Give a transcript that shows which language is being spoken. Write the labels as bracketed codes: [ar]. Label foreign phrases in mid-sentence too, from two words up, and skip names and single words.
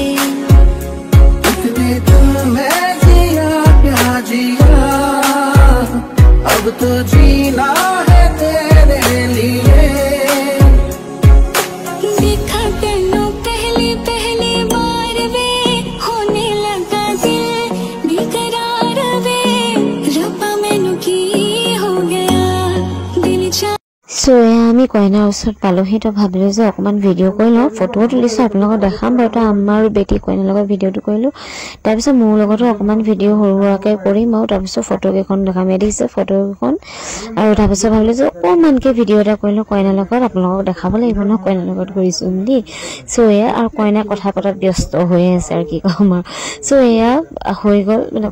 [hi] इतने तुम मैं जिया क्या जिया अब तो जीना है तेरे लिए [pa] ਦੇਖਾ ਤੈਨੂੰ ਪਹਿਲੀ ਬਾਰ ਵੇ ਹੋਣ ਲੱਗਾ ਦਿਲ ਬੇਕਰਾਰ ਵੇ ਰੱਬਾ ਮੈਨੂੰ ਕੀ ਹੋ ਗਿਆ ਦਿਲ ਚਾ [as] চ' এয়া আমি কইনাৰ ওচৰত পালোহি তো ভাবিলোঁ যে অকণমান ভিডিঅ' কৰি লওঁ ফটোও তুলিছোঁ আপোনালোকক দেখাম বাৰু তো আমাৰ বেটি কইনাৰ লগত ভিডিঅ'টো কৰিলোঁ তাৰপিছত মোৰ লগতো অকণমান ভিডিঅ' সৰু সুৰাকৈ কৰিম আৰু তাৰপিছত ফটোকেইখন দেখাম দিছে ফটোকেইখন আৰু তাৰপিছত ভাবিলোঁ যে অকণমানকৈ ভিডিঅ' এটা কৰিলোঁ কইনাৰ লগত আপোনালোকক দেখাব লাগিব ন কইনাৰ লগত কৰিছোঁ বুলি চ' এয়া আৰু কইনা কথা পতাত ব্যস্ত হৈ আছে আৰু কি ক'ম আৰু চ' এয়া হৈ গ'ল মানে